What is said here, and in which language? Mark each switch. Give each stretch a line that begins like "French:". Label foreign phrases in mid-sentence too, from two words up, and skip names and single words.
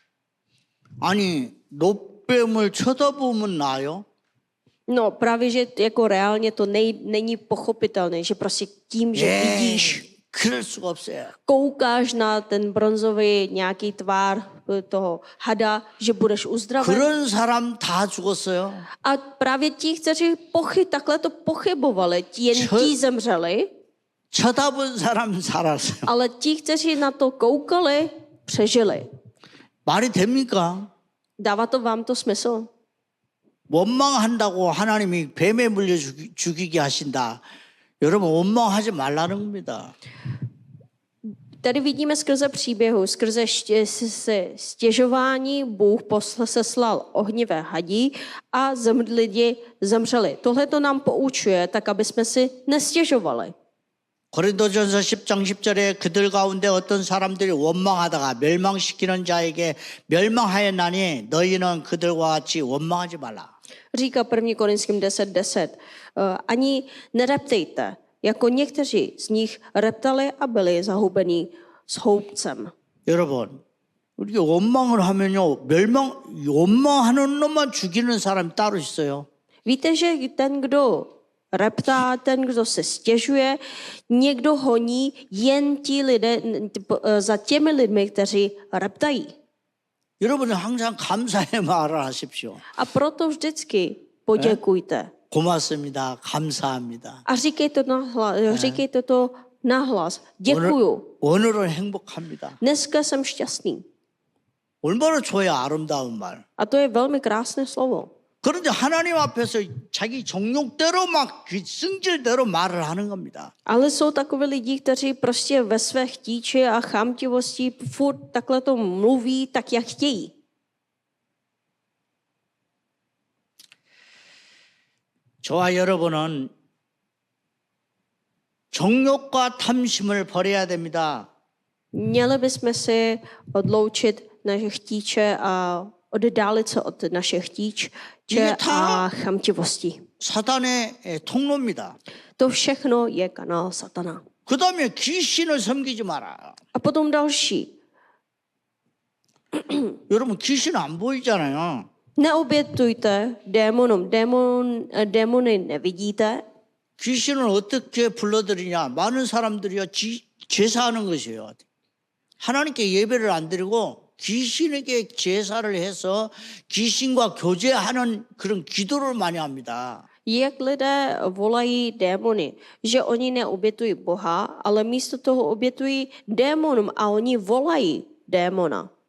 Korean: 아니 노뱀을 쳐다보면 나요?
Czech: No právě, že jako reálně to není pochopitelné, že prostě tím, že vidíš,
Korean: 그럴 수가 없어요.
Czech: koukáš na ten bronzový nějaký tvár toho hada, že budeš uzdraven.
Korean: 그런 사람 다 죽었어요.
Czech: A právě ti, kteří takhle to pochybovali, jen ti zemřeli,
Korean: 쳐다본 사람 살았어요.
Czech: ale ti, kteří na to koukali, přežili.
Korean: 말이 됩니까?
Czech: Dává to vám to smysl?
Korean: 원망한다고 하나님이 뱀에 물려 죽이게 하신다. 여러분 원망하지 말라는 겁니다.
Czech: Tady vidíme skrze příběhu, skrze stěžování Bůh seslal ohnivé hadí a lidi zemřeli. Tohle to nám poučuje, tak aby jsme si nestěžovali.
Korean: 고린도전서 10장 10절에 그들 가운데 어떤 사람들이 원망하다가 멸망시키는 자에게 멸망하였나니 너희는 그들과 같이 원망하지 말라.
Czech: Říká 1. Korinským 10:10. Ani nereptejte, jako někteří z nich reptali a byli zahubení s houbcem.
Korean: 여러분, 우리가 원망을 하면요, 원망하는 놈만 죽이는 사람이 따로 있어요.
Czech: Víte, že ten, kdo reptá, ten, kdo se stěžuje, někdo honí jen ti lidé, za těmi lidmi, kteří reptají.
Korean: 여러분은 항상 감사의 말을 하십시오.
Czech: A proto vždycky poděkujte.
Korean: 고맙습니다. 감사합니다.
Czech: A říkejte to nahlas. Děkuju.
Korean: 오늘은 행복합니다.
Czech: Dneska jsem šťastný.
Korean: 얼마나 좋아요, 아름다운 말.
Czech: A to je velmi krásné slovo.
Korean: 그런데 하나님 앞에서 자기 정욕대로 막 그 성질대로 말을 하는 겁니다.
Czech: Ale jsou takoví lidi, kteří prostě ve své chtíči a chamtivosti furt takhle to mluví, tak jak chtějí.
Korean: 저와 여러분은 정욕과 탐심을 버려야 됩니다.
Czech: Měli bychom si odloučit naše chtíče a oddálit se od našich chtíče a chamtivosti.
Korean: 사단의 통로입니다.
Czech: To všechno je kanál satana.
Korean: 그 다음에 귀신을 섬기지 마라.
Czech: A potom další.
Korean: 여러분 귀신 안 보이잖아요.
Czech: Neobětujte démonům. Démony nevidíte.
Korean: 귀신을 어떻게 불러들이냐. 많은 사람들이요 제사하는 것이에요. 하나님께 예배를 안 드리고 귀신에게 제사를 해서 귀신과 교제하는 그런 기도를 많이 합니다.
Czech: Jak lidé volají démony, že oni neobětují Boha, ale místo toho obětují démonům a oni volají démona.